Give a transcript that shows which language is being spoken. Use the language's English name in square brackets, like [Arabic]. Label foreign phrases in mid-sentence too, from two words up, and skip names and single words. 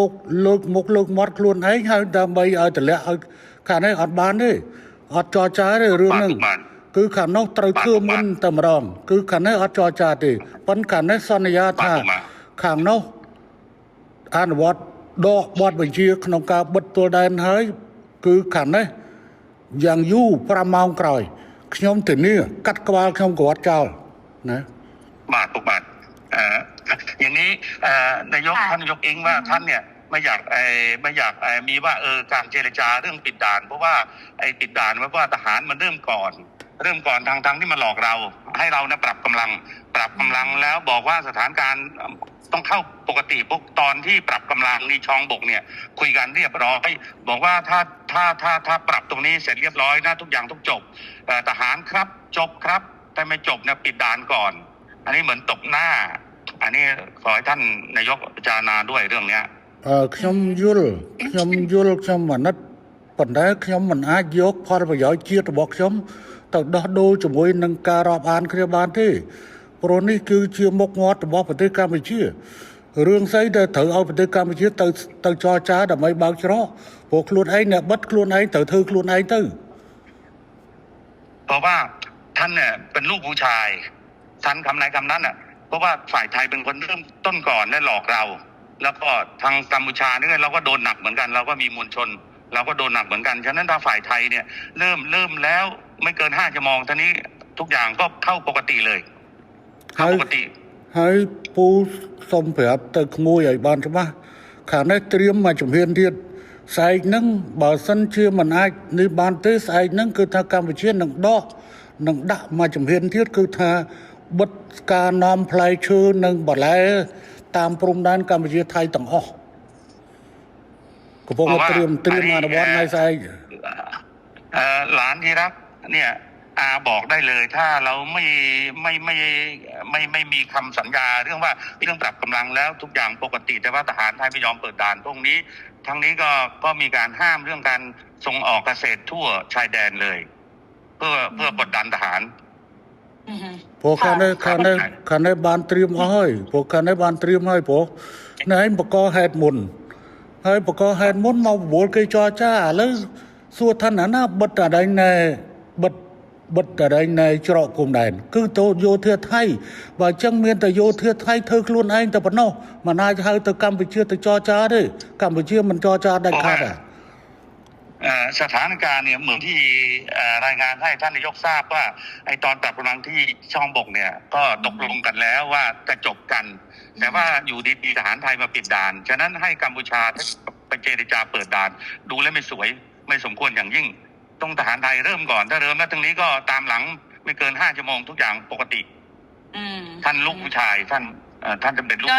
[Khmer] មកលើកមាត់ខ្លួនឯងហើយដើម្បីឲ្យតម្លាក់ឲ្យខាងនេះអត់បានទេអត់ចរចាទេរឿងហ្នឹងគឺខាងនោះត្រូវធ្វើមុនតែម្ដងគឺខាងនេះអត់ចរចាទេប៉ុន្តែខាងនេះសន្យាថាខាងនោះអនុវត្តដកបទបញ្ជាក្នុងការបិទទួលដែនហើយគឺខាងនេះយ៉ាងយូរ5ម៉ោងក្រោយខ្ញុំធានាកាត់ក្បាលខ្ញុំក៏អត់ចោលណា បាទពុកបាទ [Thai] อย่างนี้นายกท่านนายกเองว่าท่านเนี่ยไม่อยากมีว่าการเจรจาเรื่องปิดด่านเพราะว่าไอ้ปิดด่านว่าทหารมันเริ่ม ก่อนทางที่มาหลอกเราให้เรานะปรับกำลังแล้วบอกว่าสถานการณ์ต้องเข้าปกติพวกตอนที่ปรับกำลังนี่ชองบกเนี่ยคุยกันเรียบร้อยบอกว่าถ้าปรับตรงนี้เสร็จเรียบร้อยนะทุกอย่างต้องจบทหารครับจบครับแต่ไม่จบนะปิดด่านก่อนอันนี้เหมือนตบหน้าอันนี้ขอให้ท่านนายกพิจารณาด้วยเรื่องเนี้ย [Khmer] ខ្ញុំយល់ខ្ញុំអាណិតប៉ុន្តែខ្ញុំមិនអាចយកផលប្រយោជន៍ជាតិរបស់ខ្ញុំទៅដោះដូរជាមួយនឹងការរាប់អានគ្នាបានទេព្រោះនេះគឺជាមុខមាត់របស់ប្រទេសកម្ពុជារឿងស្អីដែលត្រូវឲ្យប្រទេសកម្ពុជាទៅចរចាដើម្បីបើកច្រកព្រោះខ្លួនឯងអ្នកបិទខ្លួនឯងត្រូវធ្វើខ្លួនឯងទៅ [Thai] เพราะว่าท่านเนี่ยเป็นลูกผู้ชายท่านคำไหนคำนั้นเพราะว่าฝ่ายไทยเป็นคนเริ่มต้นก่อนและหลอกเรา แล้วก็ทางกัมพูชาเนี่ยเราก็โดนหนักเหมือนกันเราก็มีมวลชนเราก็โดนหนักเหมือนกันฉะนั้นถ้าฝ่ายไทยเนี่ยเริ่มแล้วไม่เกิน5 ชั่วโมงท่านี้ทุกอย่างก็เข้าปกติเลยเข้าปกติ [Khmer] ហើយពូសុំប្រាប់ទៅក្មួយឲ្យបានច្បាស់ខាងនេះត្រៀមមកជំហានទៀតស្អែកហ្នឹងបើសិនជាមិនអាចនេះបានទេស្អែកហ្នឹងគឺថាកម្ពុជានឹងដាក់មកជំហានទៀតគឺថាបិទការនាំផ្លែឈើនិងបន្លែតាមព្រំដែនកម្ពុជាថៃទាំងអស់កំពុងត្រៀមអនុវត្តនៅស្អែក [Thai] หลานที่รักเนี่ยบอกได้เลยถ้าเราไม่มีคำสัญญาเรื่องว่าเรื่องปรับกำลังแล้วทุกอย่างปกติแต่ว่าทหารไทยไม่ยอมเปิดด่านตรงนี้ทั้งนี้ก็มีการห้ามเรื่องการส่งออกเกษตรทั่วชายแดนเลยเพื่อกดดันทหาร [Khmer] ព្រោះខាងនេះបានត្រៀមអស់ហើយព្រោះខាងនេះបានត្រៀមហើយព្រោះនេះឯងបកហេតុមុនហើយបកហេតុមុនមកបបួលគេចរចាឥឡូវសួរថាណាបិទតែណែបិទតែណែច្រកព្រំដែនគឺទៅយោធាថៃបើអញ្ចឹងមានតែយោធាថៃធ្វើខ្លួនឯងតែប៉ុណ្ណោះមិនអាចហៅទៅកម្ពុជាទៅចរចាទេកម្ពុជាមិនចรចាដាច់ខាត [Thai] สถานการณ์เนี่ยเหมือนที่รายงานให้ท่านนายกทราบว่าไอ้ตอนปรับกำลังที่ช่องบกเนี่ยก็ตกลงกันแล้วว่าจะจบกันแต่ว่าอยู่ดีๆทหารไทยมาปิดด่านฉะนั้นให้กัมพูชาไปเจรจาเปิดด่านดูแล้วไม่สวยไม่สมควรอย่างยิ่งต้องทหารไทยเริ่มก่อนถ้าเริ่มแล้วตรงนี้ก็ตามหลังไม่เกิน5 ชั่วโมงทุกอย่างปกติท่านลูกผู้ชายท่านจะเป็นลูก